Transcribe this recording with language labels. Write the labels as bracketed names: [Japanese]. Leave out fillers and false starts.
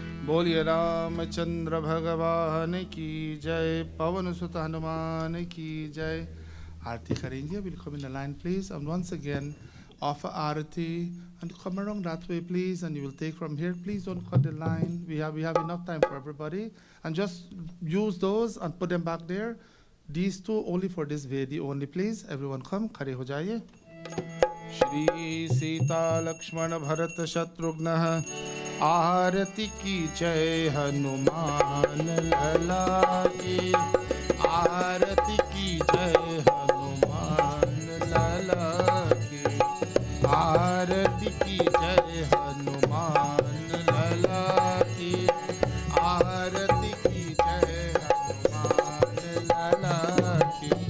[Hindi] बोलिए रामचंद्र भगवान की जय, पवन सुत हनुमान की जय। आरती करेंगे। [English] Will come in the line, please, and once again offer arati and come along that way, please, and you will take from here. Please don't cut the line. We have enough time for everybody, and just use those and put them back there. These two only for this Vedi only, please. Everyone come, [Hindi] खड़े हो जाइए। श्री सीता लक्ष्मण भरत शत्रुघ्न आरती की जय, हनुमान लला की आरती की जय, हनुमान लला की आरती की जय, हनुमान लला की आरती की जय, हनुमान लला की।